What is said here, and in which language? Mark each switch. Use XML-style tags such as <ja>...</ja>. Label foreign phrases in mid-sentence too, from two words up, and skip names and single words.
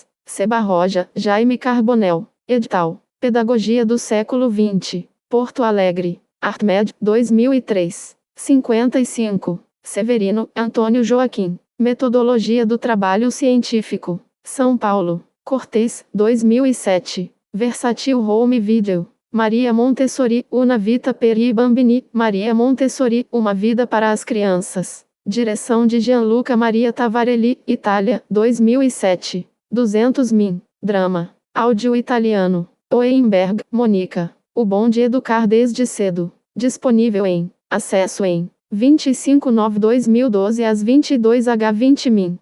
<pt>Sebarroja, Jaime Carbonel. Edital. Pedagogia do Século XX. Porto Alegre. Artmed, 2003. 55. Severino, Antônio Joaquim. Metodologia do Trabalho Científico. São Paulo. Cortez, 2007. Versatil Home Video. Maria Montessori, Una Vita per i Bambini. Maria Montessori, Uma Vida para as Crianças. Direção de Gianluca Maria Tavarelli, Itália, 2007. 200min. Drama. Áudio italiano. Oeimberg, Monica. O Bom de Educar Desde Cedo. Disponível em. Acesso em. 25/9/2012 às 22H20min.</pt>